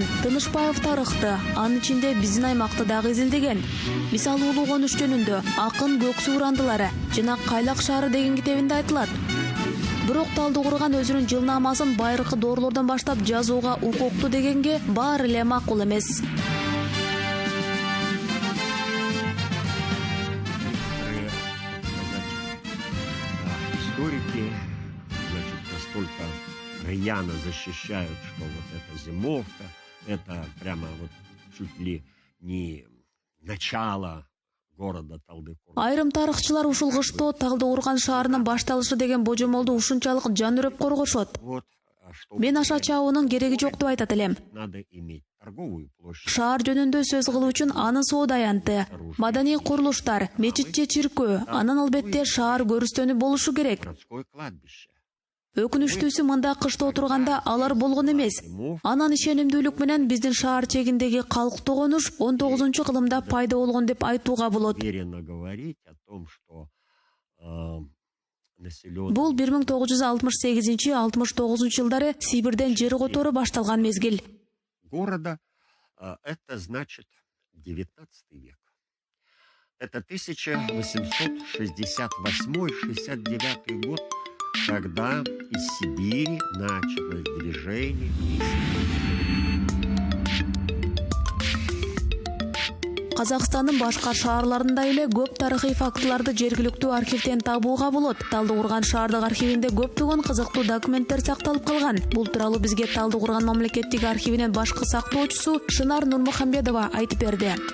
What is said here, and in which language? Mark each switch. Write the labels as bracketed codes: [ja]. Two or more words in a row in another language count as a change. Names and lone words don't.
[ky] Тынышпаев тарыхты, анын ичинде биздин аймакты дагы изилдеген. Мисалы улуу конуш жөнүндө Акын Көксүү урандылары жана Кайлак шаары деген китебинде айтылат. Бирок Талдыкурган өзүнүн жылнаамасын байыркы доорлордон баштап жазууга укуктуу дегенге баары эле макул эмес. [ru] Историки, значит, настолько рьяно защищают, что вот эта зимовка, это прямо вот чуть ли не начало города Талдыкурган. [ky] Айрым тарыхчылар ушул кыштоо Талдыкурган шаарынын башталышы деген божомолду ушунчалык жан үрөп коргошот. [ru] Вот, [ky] Мен аша чабуунун кереги жок деп айтат элем. [ru] надо иметь торговую площадь. [ky] Шаар жөнүндө сөз кылуу үчүн анын соода аянты, маданий курулуштар, мечит же чиркөө, анан албетте шаар көрүстөнү болушу керек. [ru] Городское кладбище. [ky] Өкүнүчтүүсү мында кыштоо турганда алар болгон эмес. Анан ишенимдүүлүк менен биздин шаар чегиндеги калктуу конуш 19-кылымда пайда болгон деп айтууга болот. [ru] Уверенно говорить о том, что населенный [ky] Бул 1968-69 жылдары Сибирден жер котору башталган мезгил. [ru] города, это значит 19 век. Это 1868-69 год, когда из Сибири началось движение. [ky] Казакстандын башка шаарларында эле көп тарыхый фактыларды жергиликтүү архивден табууга болот. Талдыкурган шаардык архивинде көптөгөн кызыктуу документтер сакталып калган. Бул тууралуу бизге Талдыкурган мамлекеттик архивинин башкы сактоочусу Шынар Нурмухамбетова айтып берди.